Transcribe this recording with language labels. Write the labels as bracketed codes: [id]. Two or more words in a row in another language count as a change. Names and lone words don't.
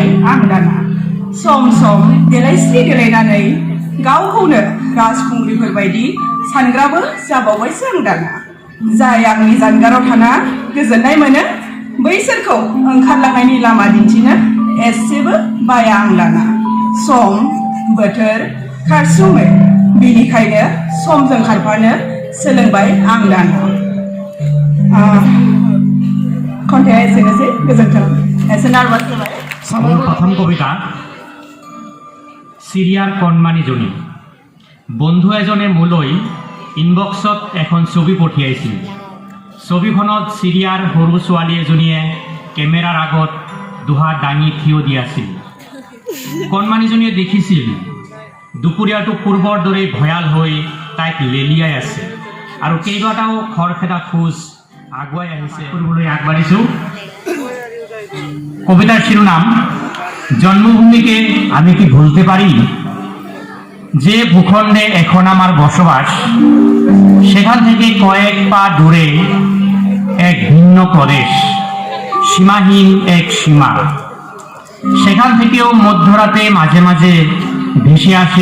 [brx] आं दाना सम सम देलायस्रि देलायनानै गावखौनो राजखुंग्रिफोरबायदि सानग्राबो जाबावबायसो आं दाना जाय आंनि जानगाराव थाना गोजोननाय मोनो बैसोरखौ ओंखारलांनायनि लामा दिन्थिनो एसेबो बाया आं दाना सम बोथोर खारसुमै बिनिखायनो समजों खारफानो सोलोंबाय आं दाना खन्थाइया एसेनोसै गोजोन्थों एसे नार्भास जाबाय [as] আমার প্রথম কবিতা সিরিয়ার কণমানি জনী বন্ধু এজনে মোলৈ ইনবক্সত এখন ছবি পঠিয়াইছিল ছবিখনত সিরিয়ার সৰু ছোৱালী এজনীয়ে কেমেৰাৰ আগত দুহাত দাঙি থিয় দি আছিল কণমানিজনীয়ে দেখিছিল দুপৰীয়াটো পূৰ্বৰ দৰে ভয়াল হৈ তাইক লেলিয়াই আছে আৰু কেইবাটাও খৰখেদা খোজ আগুৱাই আহিছে কৰিবলৈ আগবাঢ়িছোঁ [bn] কবিতার শিরোনাম জন্মভূমিকে আমি কি ভুলতে পারি যে ভূখণ্ডে এখন আমার বসবাস সেখান থেকে কয়েক পা দূরে এক ভিন্ন প্রদেশ সীমাহীন এক সীমা সেখান থেকেও মধ্যরাতে মাঝে মাঝে ভেসে আসে